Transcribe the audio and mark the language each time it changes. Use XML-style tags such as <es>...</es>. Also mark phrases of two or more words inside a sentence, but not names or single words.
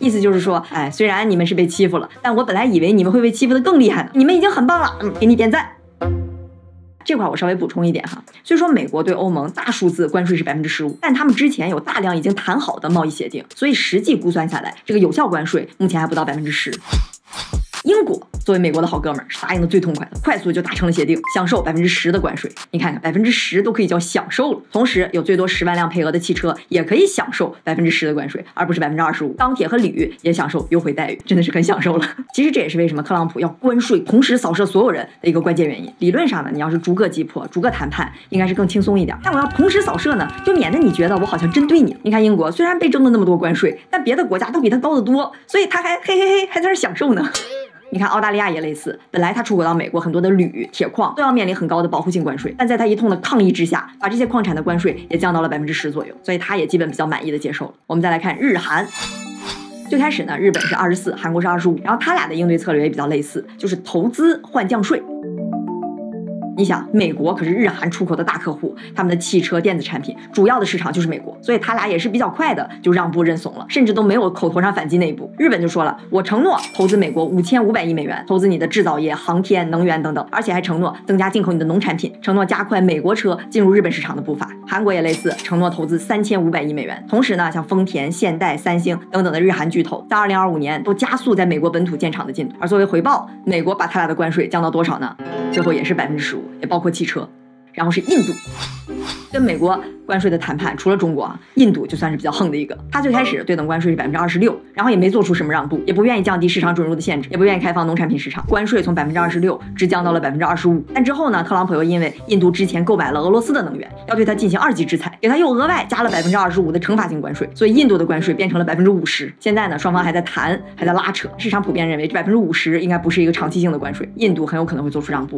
<zh>意思就是說，哎，雖然你們是被欺負了，但我本來以為你們會被欺負得更厲害呢，你們已經很棒了，給你點讚。這塊我稍微補充一點哈，雖說美國對歐盟大數字關稅是15%，但他們之前有大量已經談好的貿易協定，所以實際估算下來，這個有效關稅目前還不到10%。英國作為美國的好哥們兒，是答應的最痛快的，快速就達成了協定，享受10%的關稅。你看看10%都可以叫享受了，同時有最多10万辆配额的汽车也可以享受10%的关稅，而不是25%。鋼鐵和鋁也享受優惠待遇，真的是很享受了。其實這也是為什麼特朗普要關稅同時掃射所有人的一個關鍵原因。理論上呢，你要是逐個擊破、逐個談判，應該是更輕鬆一點。但我要同時掃射呢，就免得你覺得我好像針對你。你看英国雖然被征了那麼多關稅，但別的國家都比它高得多，所以他還嘿嘿嘿還在這享受呢。你看澳大利亞也類似，本來它出口到美國很多的鋁、鐵礦都要面臨很高的保護性關稅，但在它一通的抗議之下，把這些礦產的關稅也降到了10%左右，所以它也基本比較滿意的接受了。我們再來看日韓。最開始呢，日本是24%，韓國是25%，然後他倆的應對策略也比較類似，就是投資換降稅。你想，美國可是日韓出口的大客户，他們的汽車、電子產品主要的市场就是美国，所以他俩也是比較快的就让步認慫了，甚至都沒有口頭上反擊那一步。日本就說了，我承諾投資美国5500億美元，投資你的制造業、航天、能源等等，而且還承諾增加进口你的農產品，承諾加快美國車進入日本市场的步伐。韓國也類似，承諾投資3500億美元。同時呢，像豐田、現代、三星等等的日韓巨頭，在2025年都加速在美國本土建廠的進度。而作為回報，美國把他倆的關稅降到多少呢？最後也是15%，也包括汽车。然後是印度，跟美国關稅的谈判，除了中国啊，印度就算是比較横的一个。他最開始對等關稅是26%，然後也沒做出什麼讓步，也不願意降低市場准入的限制，也不願意開放農產品市場，關稅從26%只降到了25%。但之後呢，特朗普又因為印度之前購買了俄羅斯的能源，要對他進行2級制裁，給他又額外加了25%的懲罰性關稅，所以印度的關稅變成了50%。現在呢，雙方還在談，還在拉扯，市場普遍認為這50%應該不是一個長期性的關稅，印度很有可能會做出讓步。</zh>